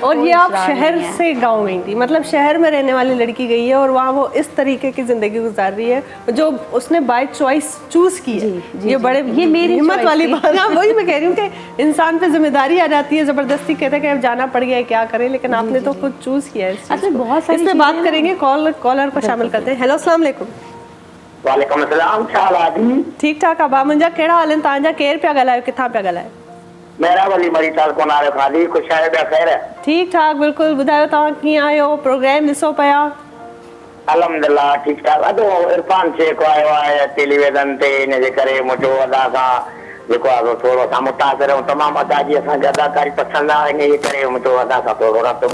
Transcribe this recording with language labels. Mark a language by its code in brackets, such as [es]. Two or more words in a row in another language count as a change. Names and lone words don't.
[hi] और ये आप शहर से गांव गई थी, मतलब शहर में रहने वाली लड़की गई है और वहाँ वो इस तरीके की जिंदगी गुजार रही है जो उसने [en] by choice [hi] चूज की है। ये बड़े ये मेरी हिम्मत वाली बात है। वही मैं कह रही हूँ कि इंसान पे जिम्मेदारी आ जाती है, जबरदस्ती कहते हैं कि अब जाना पड़ गया है, क्या करें, लेकिन आपने तो खुद चूज किया है इस चीज़ को। बहुत सारी इस पे बात करेंगे, कॉलर को शामिल करते हैं। हेलो, [ar] السلام عليكم. وعليكم السلام, [sd] छा हाल आहे? ठीक ठाक आहे। मुंहिंजा कहिड़ा हाल आहिनि तव्हांजा? केरु पिया ॻाल्हायो, किथां पिया ॻाल्हायो? मेरा वली मरी ताल को नारे खादी खुश आहे ॿिया ख़ैर? ठीक ठाक, बिल्कुलु। ॿुधायो तव्हां कीअं आहियो? प्रोग्राम ॾिसो पिया? अल्हम्दुलिल्लाह ठीक ठाक। अदो इरफान शेख आयो आहे टेलीविजन ते, इनजे करे मुंहिंजो अदा सां जेको आहे थोरो असां मुतासिर आहियूं। तमामु अदा जी असांखे अदाकारी पसंदि आहे, इन करे मुंहिंजो अदा सां थोरो रब्तो